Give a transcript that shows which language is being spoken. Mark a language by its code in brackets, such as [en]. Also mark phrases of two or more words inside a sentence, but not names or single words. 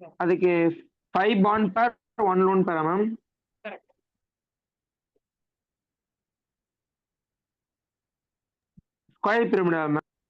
[en] அதுக்கு 5 bond pair, 1 lone pair, [ta] மேம். கரெக்ட். [en] ஸ்கொயர் pyramidal, மேம்.